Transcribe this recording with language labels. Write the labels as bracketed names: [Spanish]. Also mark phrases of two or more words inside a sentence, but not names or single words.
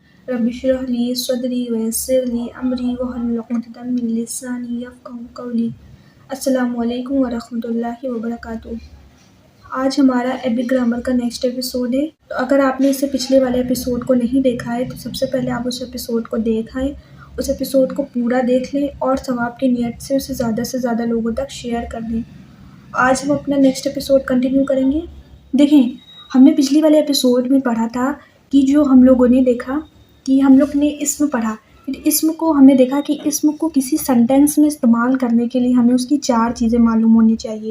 [Arabic] رَبِّ اشْرَحْ لِي صَدْرِي وَيَسِّرْ لِي أَمْرِي وَاحْلُلْ عُقْدَةً مِنْ لِسَانِي يَفْقَهُوا قَوْلِي. السلام عليكم ورحمة الله وبركاته. [Hindi] आज हमारा [English] epic grammar [Hindi] का [English] next episode [Hindi] है। तो अगर आपने इससे पिछले वाले एपिसोड को नहीं देखा है तो सबसे पहले आप उस एपिसोड को देखें, उस एपिसोड को पूरा देख लें और सवाब की नियत से उसे ज़्यादा से ज़्यादा लोगों तक शेयर कर दें। आज हम अपना [English] next episode continue [Hindi] करेंगे। देखें, हमने पिछली वाले एपिसोड में पढ़ा था कि जो हम लोगों ने देखा कि हम लोग ने इसम पढ़ा, फिर इसम को हमने देखा कि इसम को किसी सेंटेंस में इस्तेमाल करने के लिए हमें उसकी 4 चीज़ें मालूम होनी चाहिए।